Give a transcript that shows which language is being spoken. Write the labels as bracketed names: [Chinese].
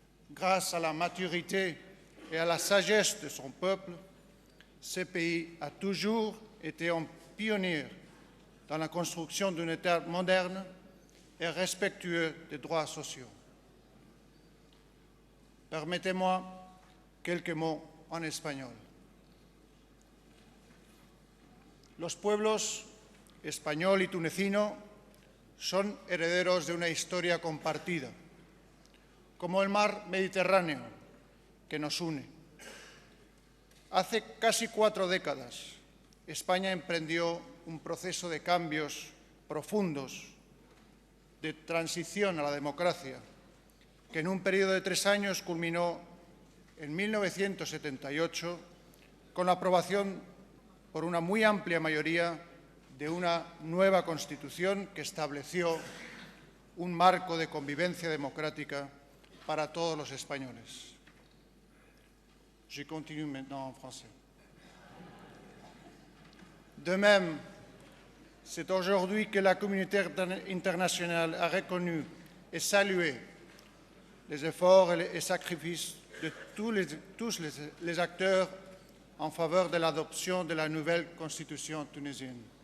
[French] Grâce à la maturité et à la sagesse de son peuple, ce pays a toujours été un pionnier dans la construction d'un État moderne et respectueux des droits sociaux. Permettez-moi quelques mots en espagnol. [Spanish] Los pueblos español y tunecino son herederos de una historia compartida, como el mar Mediterráneo que nos une. Hace casi 4 décadas, España emprendió un proceso de cambios profundos, de transición a la democracia, que en un periodo de 3 años culminó en 1978 con la aprobación por una muy amplia mayoría de una nueva Constitución que estableció un marco de convivencia democrática para todos los españoles. [French] Je continue maintenant en français. De même, c'est aujourd'hui que la communauté internationale a reconnu et salué les efforts et sacrifices de tous les acteurs en faveur de l'adoption de la nouvelle constitution tunisienne.